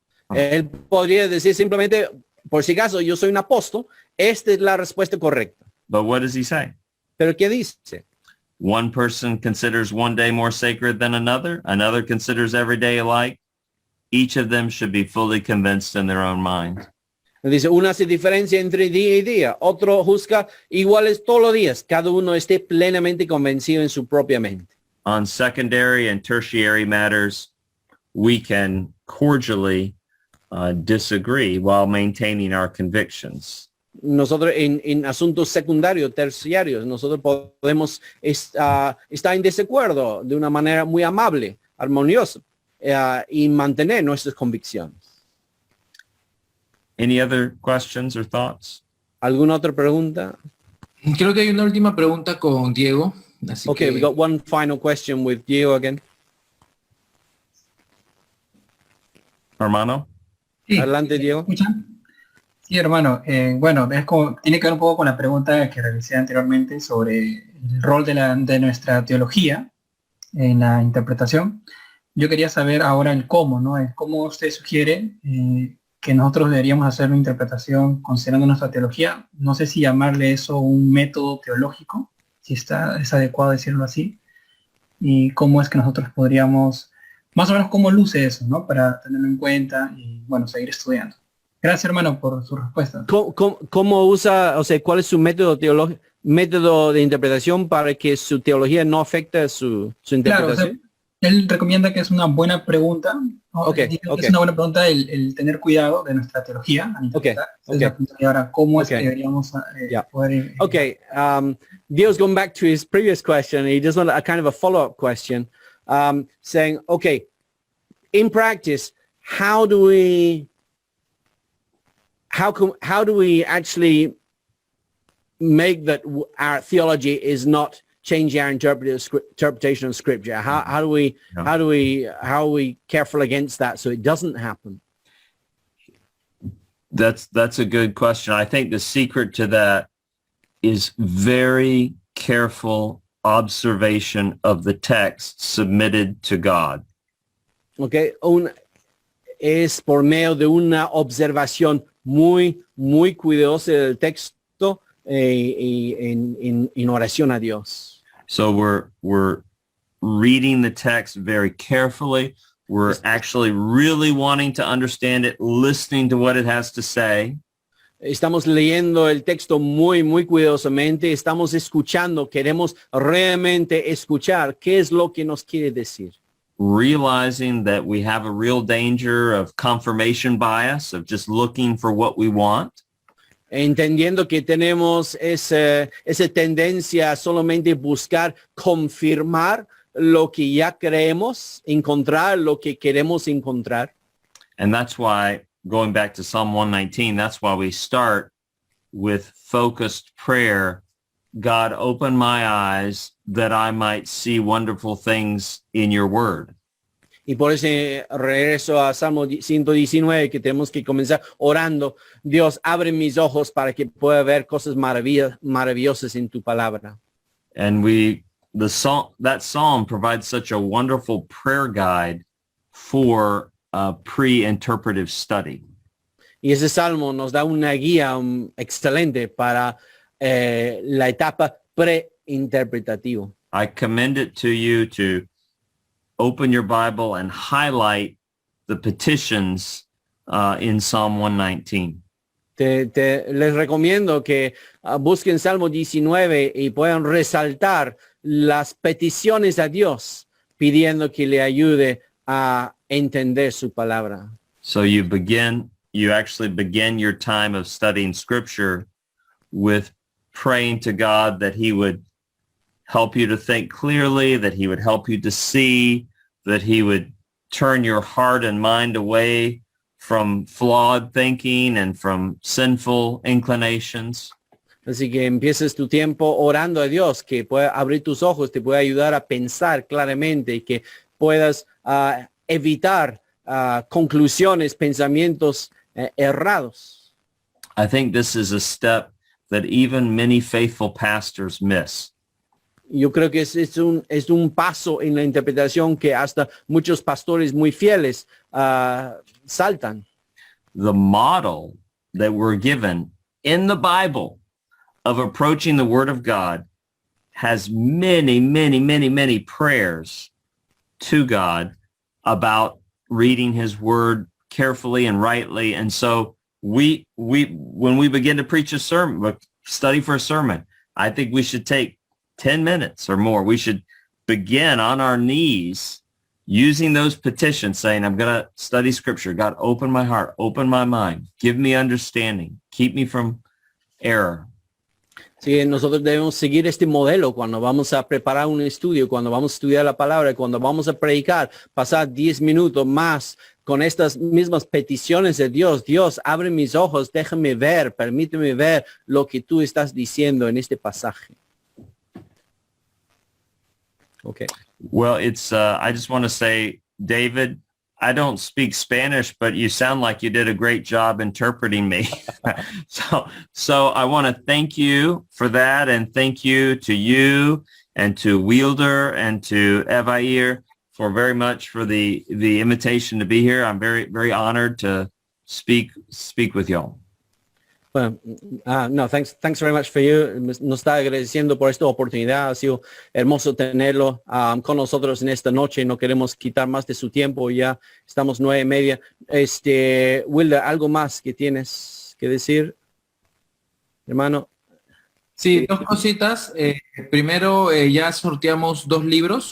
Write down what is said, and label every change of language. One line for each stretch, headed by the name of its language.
Spanish: Él podría decir simplemente, por si acaso, yo soy un apóstol. Esta es la respuesta correcta.
English: But what does he say?
Spanish: Pero ¿qué dice?
English: One person considers one day more sacred than another. Another considers every day alike. Each of them should be fully convinced in their own mind.
Spanish: Dice, uno hace diferencia entre día y día. Otro juzga iguales todos los días. Cada uno esté plenamente convencido en su propia mente. On secondary and tertiary matters, we can cordially disagree while maintaining our convictions. Nosotros en asuntos secundarios, terciarios, nosotros podemos estar en desacuerdo de una manera muy amable, armoniosa, y mantener nuestras convicciones.
English: Any other questions or thoughts?
Spanish: ¿Alguna otra pregunta? Creo que hay una última pregunta con Diego. Así Okay, que,
English: we got one final question with Diego again.
Spanish: Hermano? Sí, Adelante, Diego. ¿escuchan? Sí, hermano. Bueno, es como, tiene que ver un poco con la pregunta que realicé anteriormente sobre el rol de nuestra teología en la interpretación. Yo quería saber ahora el cómo, ¿no? El cómo usted sugiere que nosotros deberíamos hacer una interpretación considerando nuestra teología. No sé si llamarle eso un método teológico, si es adecuado decirlo así, y cómo es que nosotros podríamos, más o menos cómo luce eso, ¿no? Para tenerlo en cuenta y, bueno, seguir estudiando. Gracias, hermano, por su respuesta. ¿Cómo usa, o sea, cuál es su método de interpretación para que su teología no afecte su interpretación? Claro, o sea, él recomienda que es una buena pregunta, ¿no? Okay, Dice que okay. es una buena pregunta el tener cuidado de nuestra teología al interpretar. Okay, Entonces, y ahora, ¿cómo es que Okay. deberíamos Yeah. poder...
English: Okay, Dio's going back to his previous question. He just wanted a kind of a follow-up question, saying, okay, in practice, how do we actually make that our theology is not changing our interpretation of Scripture? How are we careful against that so it doesn't happen? That's a good question. I think the secret to that is very careful observation of the text submitted to God.
Spanish: Okay, es por medio de una observación muy cuidadosa del texto y en oración a Dios.
English: So we're reading the text very carefully. We're actually really wanting to understand it, listening to what it has to say.
Spanish: Estamos leyendo el texto muy cuidadosamente. Estamos escuchando. Queremos realmente escuchar qué es lo que nos quiere decir.
English: Realizing that we have a real danger of confirmation bias, of just looking for what we want.
Spanish: Entendiendo que tenemos esa tendencia a solamente buscar confirmar lo que ya creemos, encontrar lo que queremos encontrar.
English: And that's why, going back to Psalm 119, that's why we start with focused prayer. God, open my eyes that I might see wonderful things in your word.
Spanish: Y por eso regreso a Salmo 119, que tenemos que comenzar orando. Dios, abre mis ojos para que pueda ver cosas maravillosas en tu palabra.
English: And that psalm provides such a wonderful prayer guide for pre-interpretive study.
Spanish: Y ese salmo nos da una guía excelente para la etapa pre-interpretativa.
English: I commend it to you to open your Bible and highlight the petitions in Psalm 119.
Spanish: Les recomiendo que busquen Salmo 19 y puedan resaltar las peticiones a Dios pidiendo que le ayude a entender su palabra.
English: So you actually begin your time of studying scripture with praying to God that he would help you to think clearly, that he would help you to see, that he would turn your heart and mind away from flawed thinking and from sinful inclinations.
Spanish: Así que empieces tu tiempo orando a Dios, que pueda abrir tus ojos, te pueda ayudar a pensar claramente y que puedas evitar conclusiones, pensamientos errados.
English: I think this is a step that even many faithful pastors miss.
Spanish: Yo creo que es un paso en la interpretación que hasta muchos pastores muy fieles saltan.
English: The model that we're given in the Bible of approaching the Word of God has many, many, many, many prayers to God about reading his Word carefully and rightly. And so when we begin to preach a sermon, study for a sermon, I think we should take 10 minutes or more. We should begin on our knees using those petitions, saying, I'm going to study scripture. God, open my heart, open my mind, give me understanding, keep me from error.
Spanish: Sí, nosotros debemos seguir este modelo cuando vamos a preparar un estudio, cuando vamos a estudiar la palabra, cuando vamos a predicar, pasar 10 minutos más con estas mismas peticiones de Dios. Dios, abre mis ojos, déjame ver, permíteme ver lo que tú estás diciendo en este pasaje. Okay.
English: Well, I just want to say, David, I don't speak Spanish, but you sound like you did a great job interpreting me. So I want to thank you for that, and thank you to you and to Wielder and to Evair for very much for the invitation to be here. I'm very, very honored to speak with y'all.
Spanish: Bueno, no,
English: thanks very much for you.
Spanish: Nos está agradeciendo por esta oportunidad. Ha sido hermoso tenerlo con nosotros en esta noche. No queremos quitar más de su tiempo. Ya estamos 9:30. Wilder, ¿algo más que tienes que decir, hermano? Sí, dos cositas. Primero, ya sorteamos 2 libros.